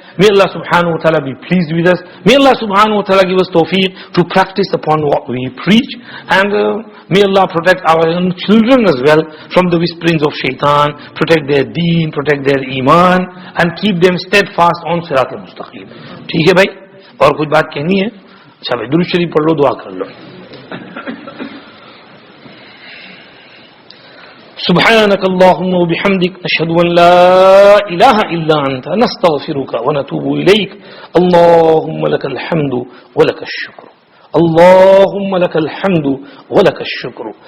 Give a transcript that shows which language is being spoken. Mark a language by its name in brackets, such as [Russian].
[English] May Allah subhanahu wa ta'ala be pleased with us. May Allah subhanahu wa ta'ala give us tawfiq to practice upon what we preach. And may Allah protect our young children as well from the whisperings of shaitan, protect their deen, protect their iman, and keep them steadfast on sirat al-mustaqim. [Hindi] ठीक है भाई? और कुछ बात कहनी है? अच्छा भाई, दुरूद शरीफ पढ़ लो, दुआ कर लो. [Arabic] سبحانك اللهم وبحمدك نشهد أن لا إله إلا أنت نستغفرك ونتوب إليك. اللهم لك الحمد ولك الشكر. اللهم لك الحمد ولك الشكر.